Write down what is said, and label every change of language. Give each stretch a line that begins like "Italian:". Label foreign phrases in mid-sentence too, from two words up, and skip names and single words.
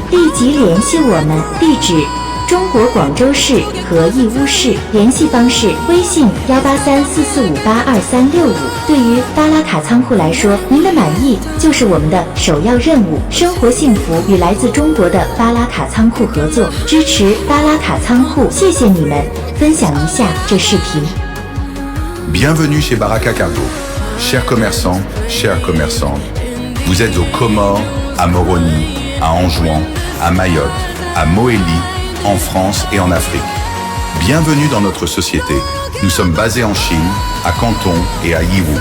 Chinese: 立即联系我们，地址中国广州市和义乌市，联系方式微信18344582365。对于巴拉卡仓库来说，您的满意就是我们的首要任务。生活幸福与来自中国的巴拉卡仓库合作，支持巴拉卡仓库，谢谢你们！分享一下这视频。
French: Bienvenue chez Baraka Cargo. Chers commerçants, chères commerçantes, vous êtes aux Comores, à Moroni, à Anjouan, à Mayotte, à Moélie, en France et en Afrique. Bienvenue dans notre société. Nous sommes basés en Chine, à Canton et à Yiwu.